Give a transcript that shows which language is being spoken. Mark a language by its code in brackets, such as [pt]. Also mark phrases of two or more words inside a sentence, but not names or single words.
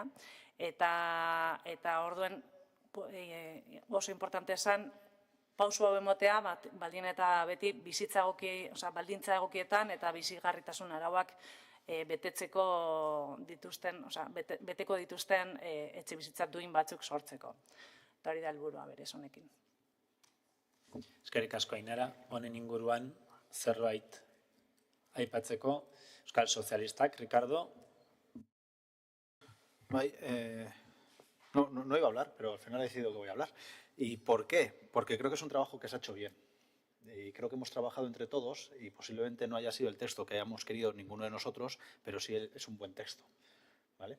[eu] Eta orduen oso importante esan, pausu hau emotea, baldin eta beti baldintza egokietan eta bizigarritasun arauak beteko dituzten etxebizitza duin batzuk sortzeko. Eta hori da helburua berez honekin. Eskerrik asko Ainara, honen inguruan zerbait aipatzeko. Euskal Sozialistak, Ricardo. [es] No iba a hablar, pero al final he decidido que voy a hablar. ¿Y por qué? Porque creo que es un trabajo que se ha hecho bien. Y creo que hemos trabajado entre todos y posiblemente no haya sido el texto que hayamos querido ninguno de nosotros, pero sí es un buen texto, ¿vale?